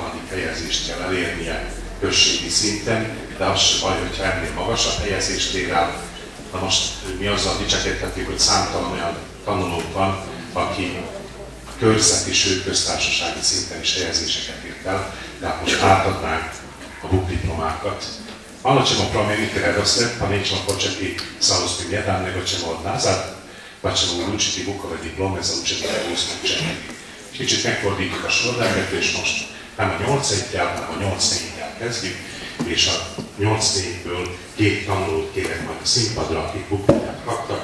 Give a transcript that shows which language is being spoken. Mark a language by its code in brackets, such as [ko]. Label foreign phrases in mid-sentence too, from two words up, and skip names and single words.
[hu] helyezést kell elérnie községi szinten, de az se baj, hogyha ennél magasabb helyezést ér el. Na most mi azzal dicsekedhetjük, hogy számtalan olyan tanulók van, aki körzeti, sőt köztársasági szinten is helyezéseket ért el, tehát most átadnánk a diplomákat. [sr] Malo ćemo promijeniti redoslijed, pa nećemo početi sa uspjim jedan, nego ćemo od nazad, pa ćemo uručiti Vukove diplome za učenike úsznak učenike. [hu] Kicsit megfordítjuk a sorrendet, és most nem a 8-1-tel, hanem a 8-4-tel kezdjük, és a 8-4-ből 2 tanulót kérek majd a színpadra, akik Vukovat kaptak.